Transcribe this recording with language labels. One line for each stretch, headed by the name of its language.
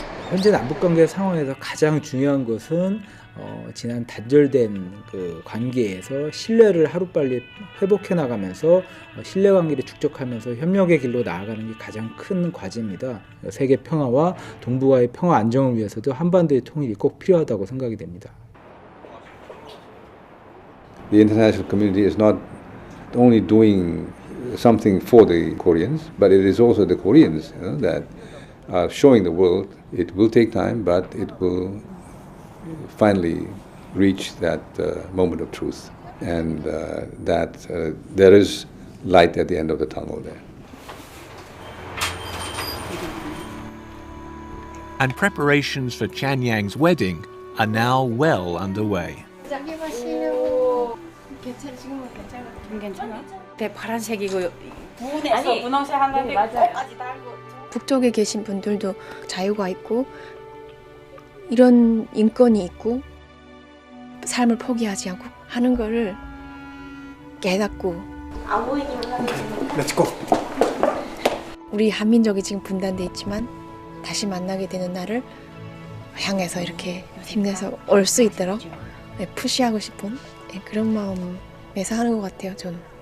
Korean: 현재 남북관계 상황에서 가장 중요한 것은 지난 단절된 그 관계에서 신뢰를 하루빨리 회복해 나가면서 신뢰관계를 축적하면서 협력의 길로 나아가는 게 가장 큰 과제입니다. 세계 평화와 동북아의 평화 안정을 위해서도 한반도의 통일이 꼭 필요하다고 생각이 됩니다.
English: The international community is not only doing something for the Koreans, but it is also the Koreans that are showing the world. It will take time, but it will finally reach that moment of truth, and that there is light at the end of the tunnel there. And preparations for Chanyang's wedding are now well underway.
Korean: 네, 파란색이고 부분에서 분홍색 한다는 맞아요. 북쪽에 계신 분들도 자유가 있고 이런 인권이 있고 삶을 포기하지 않고 하는 거를 깨닫고 우리 한민족이 지금 분단돼 있지만 다시 만나게 되는 날을 향해서 이렇게 힘내서 올 수 있도록 푸시하고 싶은 그런 마음에서 하는 것 같아요, 저는.